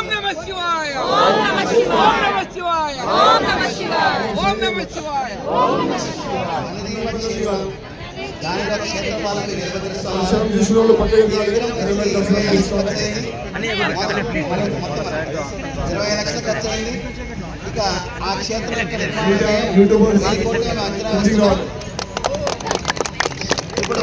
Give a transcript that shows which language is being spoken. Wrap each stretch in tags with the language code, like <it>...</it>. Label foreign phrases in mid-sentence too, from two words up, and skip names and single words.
<sa>नमः शिवाय ओम नमः शिवाय ओम नमः शिवाय ओम नमः शिवाय ओम नमः शिवाय</sa> <te>దానిలో క్షేత్రపాలకులు నిర్వహిస్తారు. 20 లక్షలు ఖర్చు అయింది. ఇక ఆ క్షేత్రం ఇప్పుడు</te>